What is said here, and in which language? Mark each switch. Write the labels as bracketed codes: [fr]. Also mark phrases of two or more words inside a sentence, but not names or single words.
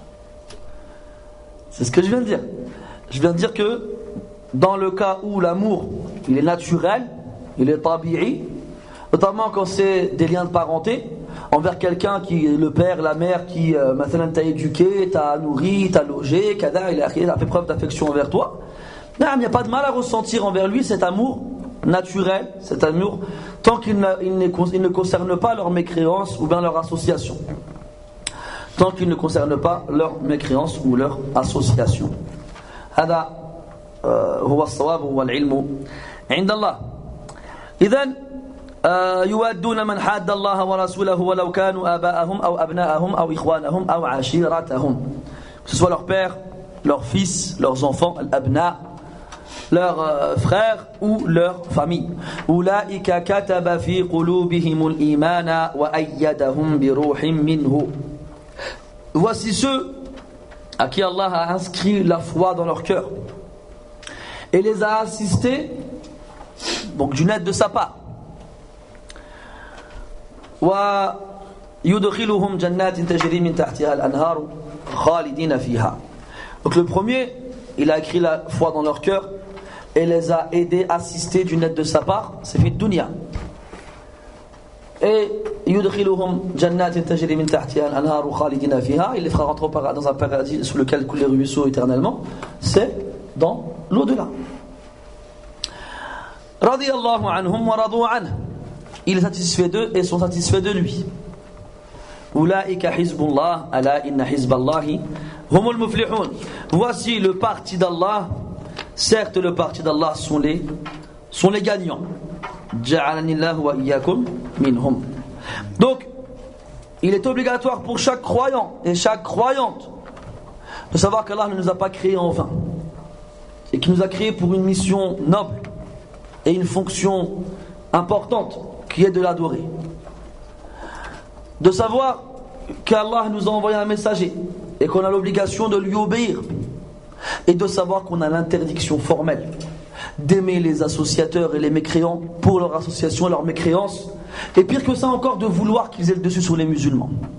[fr] C'est ce que je viens de dire. Je viens de dire que dans le cas où l'amour il est naturel, il est tabi'i, notamment quand c'est des liens de parenté, envers quelqu'un qui est le père, la mère qui maintenant t'a éduqué, t'a nourri, t'a logé, il a fait preuve d'affection envers toi. Non, il n'y a pas de mal à ressentir envers lui cet amour naturel, cet amour, tant qu'il ne concerne pas leur mécréance ou bien leur association. Tant qu'il ne concerne pas leur mécréance ou leur association. [ar] هذا هو الصواب والعلم عند الله. إذن يوادون من حاد الله ورسوله ولو كانوا آباءهم أو أبناءهم أو إخوانهم أو عشيرتهم, [fr] que ce soit leur père, leurs fils, leurs enfants, al-abna, leurs frères ou leur famille. [ar] أولئك كتب في قلوبهم الإيمان وأيدهم بروح منه. [fr] Voici ceux à qui Allah a inscrit la foi dans leur cœur et les a assistés donc d'une aide de sa part. [ar] ويدخلهم جنات تجري من تحتها الأنهار خالدين فيها. [fr] Donc le premier, il a écrit la foi dans leur cœur et les a aidés, assistés d'une aide de sa part, c'est fait dunya. [ar] Et يدخلهم جنات تجري من تحتها الأنهار خالدين فيها, [fr] il les fera rentrer dans un paradis sous lequel coulent les ruisseaux éternellement, c'est dans l'au-delà. [ar] رضي الله عنهم ورضوا عنه, [fr] il est satisfait d'eux et sont satisfaits de lui. [ar] أولئك حزب الله ألا إن حزب الله هم المفلحون. [fr] Voici le parti d'Allah. Certes, le parti d'Allah sont les gagnants. [ar] جعلني الله وإياكم منهم. [fr] Donc, il est obligatoire pour chaque croyant et chaque croyante de savoir qu'Allah ne nous a pas créés en vain et qu'il nous a créés pour une mission noble et une fonction importante qui est de l'adorer. De savoir qu'Allah nous a envoyé un messager et qu'on a l'obligation de lui obéir, et de savoir qu'on a l'interdiction formelle d'aimer les associateurs et les mécréants pour leur association et leur mécréance, et pire que ça encore, de vouloir qu'ils aient le dessus sur les musulmans.